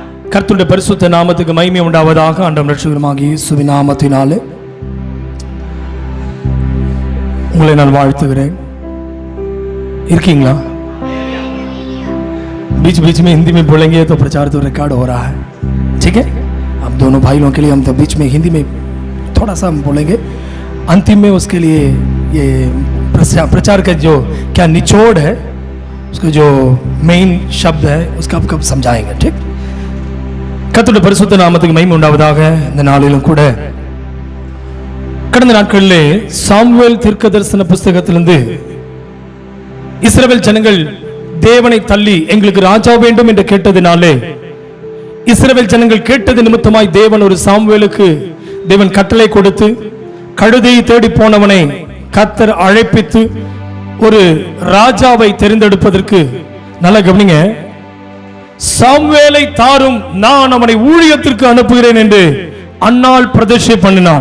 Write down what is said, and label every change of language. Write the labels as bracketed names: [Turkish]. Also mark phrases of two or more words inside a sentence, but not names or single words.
[Tamil] கர்த்தருடைய பரிசுத்த நாமத்துக்கு மகிமை உண்டாவதாக. ஆண்டவரும் இரட்சகருமாகிய இயேசுவின் நாமத்தினாலே உங்களை நான் வாழ்த்துகிறேன். இருக்கீங்களா? [Hindi] बीच बीच में हिंदी में बोलेंगे तो प्रचार तो रिकॉर्ड हो रहा है, ठीक है? अब दोनों भाई लोगों के लिए हम तो बीच में हिंदी में थोड़ा सा हम बोलेंगे, अंतिम में उसके लिए ये प्रचार का जो क्या निचोड़ है, उसका जो मेन शब्द है उसका आप कब समझाएंगे, ठीक? [Tamil] கர்த்தருடைய பரிசுத்த நாமத்துக்கு மகிமை உண்டாவதாக. இந்த நாளிலும் கூட கடந்த நாட்களிலே சாமுவேல் தீர்க்கதரிசன புஸ்தகத்திலிருந்து இஸ்ரவேல் ஜனங்கள் தேவனை தள்ளி எங்களுக்கு ராஜா வேண்டும் என்று கேட்டதினாலே இஸ்ரவேல் ஜனங்கள் கேட்டது நிமித்தமாய் தேவன் ஒரு சாமுவேலுக்கு தேவன் கட்டளை கொடுத்து கழுதையை தேடி போனவனை கர்த்தர் அழைப்பித்து ஒரு ராஜாவை தெரிந்தெடுப்பதற்கு, நல்ல கவனிங்க, சாமுவேலை தாரும், நான் அவனை ஊழியத்திற்கு அனுப்புகிறேன் என்று அன்னாள் பிரதிஷ்டை பண்ணினான்.